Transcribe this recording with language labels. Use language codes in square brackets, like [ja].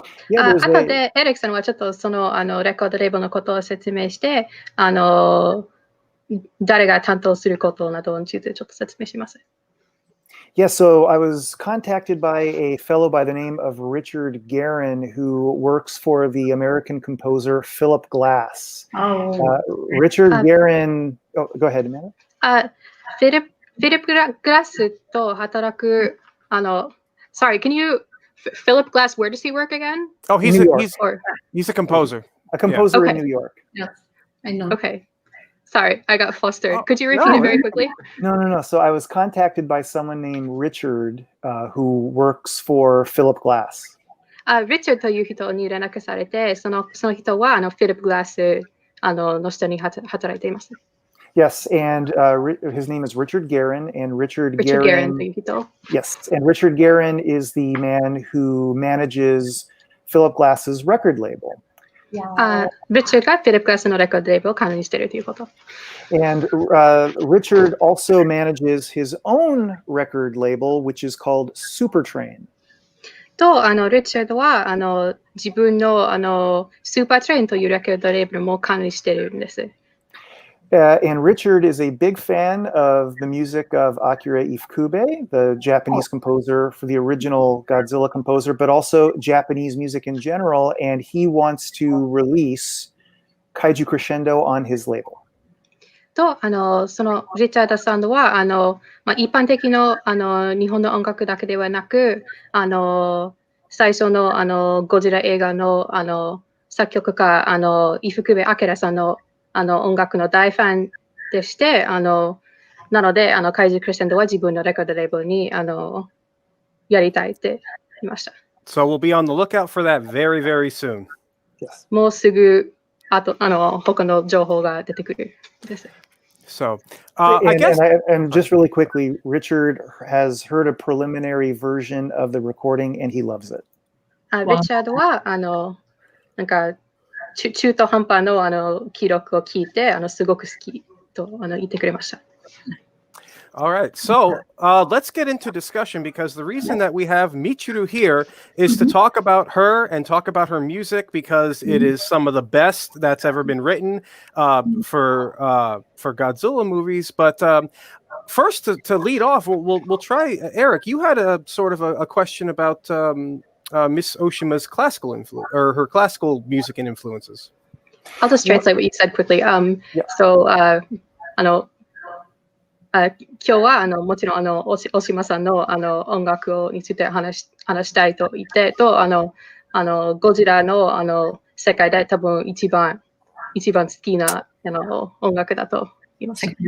[ja] 後でエリックさんはちょっとそのレコードレーベルのことを説明して、誰が担当することなどについてちょっと説明します。 [en] Yeah, so I was contacted by a fellow by the name of Richard Guerin, who works for the American composer Philip Glass. Richard Guerin, go ahead, Amanda. [ja] フィリップ・グラスと働く [en] sorry, can you Philip Glass, where does he work again? Oh, he's a composer. A composer in New York. Yeah, I know. Okay. Sorry, I got flustered. Could you repeat it very quickly? No. So I was contacted by someone named Richard, who works for Philip Glass. [ja] Richard という人に連絡されて、その人はフィリップ・グラスの下に働いています。 [en] Yes, and his name is Richard Guerin, and Richard Guerin. Yes, and Richard Guerin is the man who manages Philip Glass's record label. [ja] Richard がフィリップ・グラスのレコードレーベルを管理しているということ。 [en] And Richard also manages his own record label, which is called Supertrain. [ja] と、リチャードは自分のスーパートレインというレコードレーベルも管理しているんです。 [en] And Richard is a big fan of the music of Akira Ifukube, the Japanese composer for the original Godzilla composer, but also Japanese music in general, and he wants to release Kaiju Crescendo on his label. [ja] と、そのリチャードさんは一般的な日本の音楽だけではなく、最初のゴジラ映画の作曲家伊福部明さんの音楽の大ファンでして、なのでカイジクレッシェンドは自分のレコードレーベルにやりたいって言いました。 [en] So we'll be on the lookout for that very, very soon. Yes. [ja] もうすぐ他の情報が出てくるです。 [en] So, I guess, and just really quickly, Richard has heard a preliminary version of the recording, and he loves it. [ja] リチャードはなんか中途半端の記録を聞いてすごく好きと言ってくれました。 [en] All right, so let's get into discussion because the reason that we have Michiru here is to talk about her and talk about her music because it is some of the best that's ever been written for Godzilla movies. But first, to lead off, we'll try Erik. You had a sort of a question about Miss Oshima's classical influence or her classical music and influences. I'll just translate what you said quickly. [ja] So 今日はもちろん大島さんの音楽について話したいと言ってとゴジラの世界で多分一番好きな音楽だと言います。